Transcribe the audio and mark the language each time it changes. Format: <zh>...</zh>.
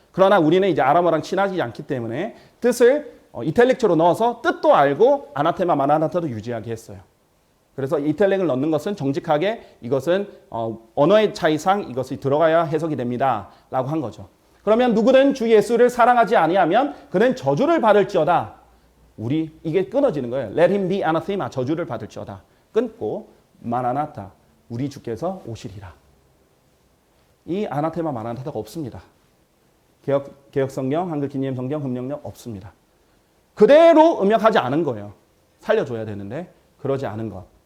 <ko>그러나 우리는 이제 아람어랑 친하지 않기 때문에 뜻을 이탈릭처로 넣어서 뜻도 알고 아나테마 마라나타도 유지하게 했어요. 그래서 이탈릭을 넣는 것은 정직하게 이것은 언어의 차이상 이것이 들어가야 해석이 됩니다 라고 한 거죠. 그러면 누구든 주 예수를 사랑하지 아니하면 그는 저주를 받을지어다. 이게 끊어지는 거예요.</ko> <en>Let him be anathema,</en> <ko>저주를 받을지어다. 끊고 마라나타, 우리 주께서 오시리라. 이 아나테마 마라나타가 없습니다. 개혁 성경, 한글 긴예음 성경, 금명력 없습니다. 그대로 음역하지 않은 거예요. 살려줘야 되는데 그러지 않은 것.</ko>